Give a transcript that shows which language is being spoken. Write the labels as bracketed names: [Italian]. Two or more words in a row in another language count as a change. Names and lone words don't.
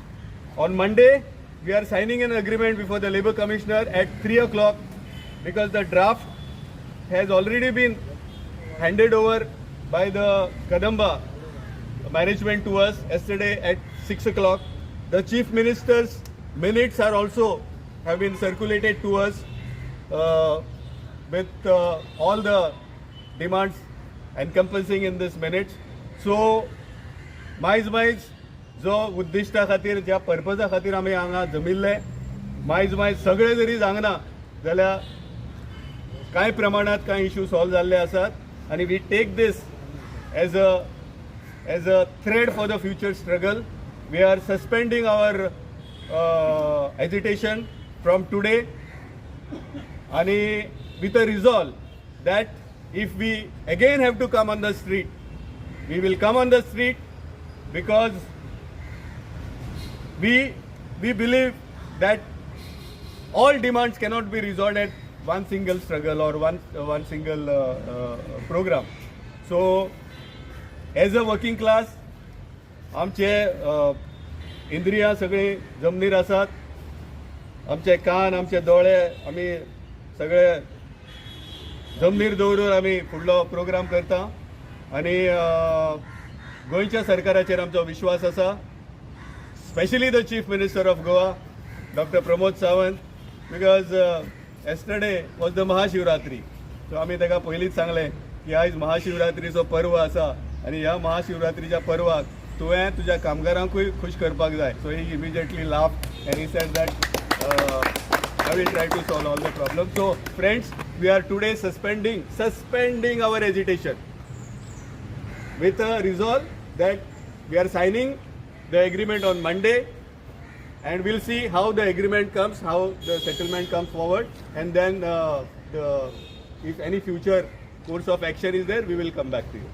[English] On Monday, we are signing an agreement before the Labour Commissioner at 3 o'clock because the draft has already been handed over by the Kadamba management to us yesterday at 6 o'clock. The Chief Minister's minutes are also have been circulated to us with all the demands encompassing in this minutes. [Konkani] So मायज जो उद्दिष्टा खातीर ज्या पर्पजा खातीर आमी हांगा जमिल्ले मायज सगळे जरी जागना जाल्यार कांय प्रमाणात कांय इश्यू सॉल्व जाल्ले आसात आनी [English] we take this as a thread for the future struggle. we are suspending our agitation from today आनी with a resolve that if we again have to come on the street, we will come on the street because we believe that all demands cannot be resolved at one single struggle or one single program. So as a working class, [Konkani] आमचे इंद्रियां सगळी जमनीर आसात, आमचे कान आमचे दोळे आमी सगळे जमनीर दवरून आमी फुडलो प्रोग्राम करता आनी गोंयच्या सरकाराचेर आमचो विश्वास आसा, [English] specially the Chief Minister of Goa [Konkani] डॉक्टर प्रमोद सावंत, [English] बिकॉज yesterday was the Mahashivratri. [Konkani] सो आमी ताका पयलींच सांगलें की आयज महाशिवरात्रीचो पर्व आसा आनी ह्या महाशिवरात्रीच्या पर्वाक तुवें तुज्या कामगारांकूय खुश करपाक जाय. [English] so he immediately laughed and he said that I will try to solve all the problems. So friends, we are today suspending our agitation with a resolve that we are signing the agreement on Monday, and we'll see how the agreement comes, how the settlement comes forward, and then if any future course of action is there, we will come back to you.